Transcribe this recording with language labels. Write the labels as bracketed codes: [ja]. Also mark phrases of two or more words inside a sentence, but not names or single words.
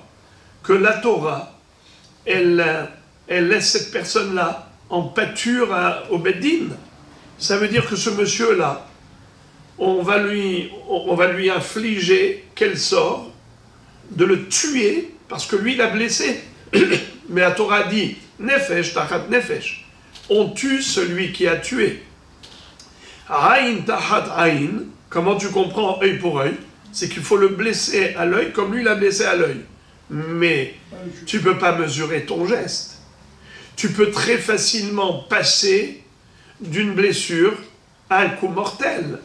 [fr] Que la Torah, elle laisse cette personne-là en pâture au Beddin. Ça veut dire que ce monsieur-là, on va lui infliger quel sort? De le tuer, parce que lui, il a blessé. Mais la Torah dit, [he] נפש תחת נפש. [fr] On tue celui qui a tué. [he] עין תחת עין, [fr] comment tu comprends œil pour œil? C'est qu'il faut le blesser à l'œil comme lui l'a blessé à l'œil. Mais tu ne peux pas mesurer ton geste. Tu peux très facilement passer d'une blessure à un coup mortel.